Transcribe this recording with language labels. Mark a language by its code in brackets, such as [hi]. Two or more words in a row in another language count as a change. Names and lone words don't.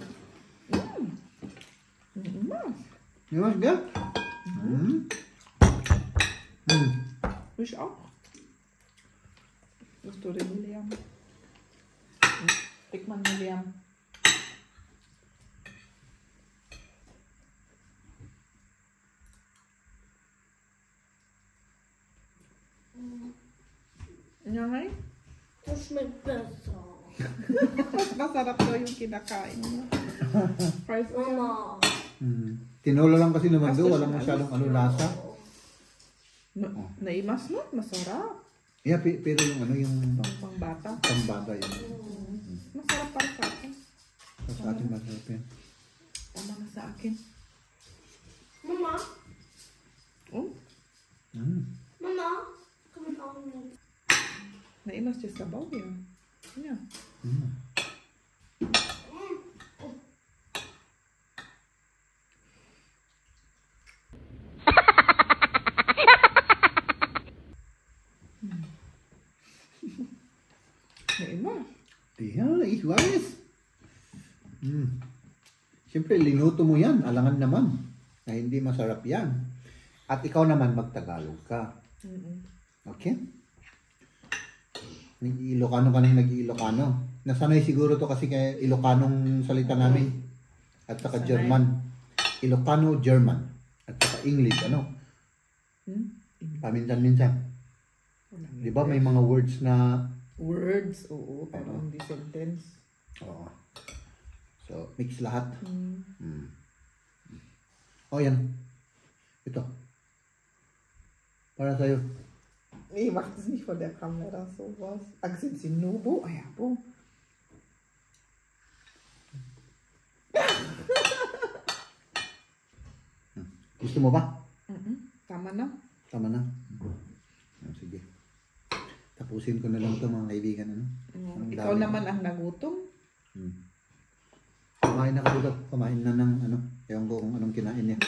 [en] You want good? [de] Ich auch. [tl] Gusto rin ni Liam. Tikman ni Liam. Ngay? [de] Das schmeckt besser. [tl] Mas masarap daw yung kinakain niya. [en] Fries oil. [tl] Mama. Tinola lang kasi naman doon. Walang masyadong ano lasa. [ilo] Naimas na? Masarap. [tl] Yeah, pero yung ano yung Pangbata. pambata yun. Masarap para sa akin. Sa atin masarap yan. Tama na sa akin. Mama. Oh, Mama. [de] Komm mit auch mit. [ilo] naimas siya sa baw yan. Yeah. Naimas. Yeah, [de] ich weiß. [tl] Siyempre, linuto mo yan. Alangan naman na hindi masarap yan. At ikaw naman magtagalog ka. Okay? Nag-Ilocano ka nang nag-Ilocano. Nasanay siguro to kasi kay Ilocanong salita namin. At saka Sanay. German. Ilocano, German. At saka English, ano? Paminsan-minsan. Di ba may mga words na... Words, oo, pero hindi sentence. Oo. So, mix lahat. Oh, yan. Ito. Para sa'yo. [de] Nee, macht es nicht vor der Kamera sowas. Sind Sie Nubo? Ah ja, boom. [tl] Gusto mo ba? Tama na. Tama na. Sige. Tapusin ko na lang ito mga kaibigan. Ano? Ikaw naman ang nagutom. Kumain na kayo. Kumain na ng ano. Ewan ko kung anong kinain niya.